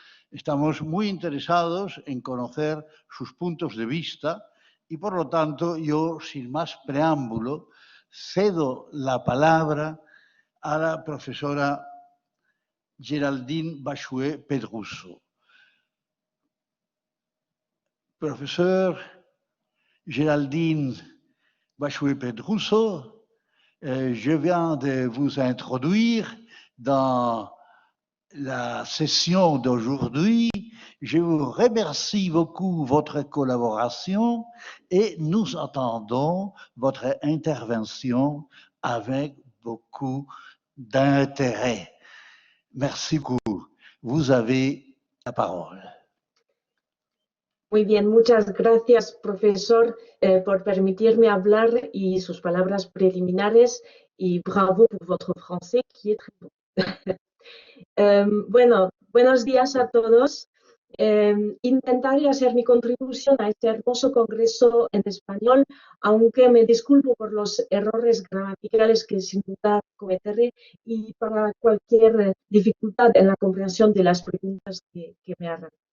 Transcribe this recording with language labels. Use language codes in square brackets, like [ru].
[es] Estamos muy interesados en conocer sus puntos de vista y, por lo tanto, yo, sin más preámbulo, cedo la palabra a la profesora Géraldine Bachouet-Pedrousseau. [fr] Profesor Géraldine Bachouet-Pedrousseau, je viens de vous introduire dans la session d'aujourd'hui. Je vous remercie beaucoup votre collaboration et nous attendons votre intervention avec beaucoup d'intérêt. Merci beaucoup. Vous avez la parole. [es] Muy bien, muchas gracias, profesor, por permitirme hablar y sus palabras preliminares [fr] y bravo por votre français, qui est très bon. [es] Bueno, buenos días a todos. Intentaré hacer mi contribución a este hermoso congreso en español, aunque me disculpo por los errores gramaticales que sin duda cometeré y para cualquier dificultad en la comprensión de las preguntas que me hagan.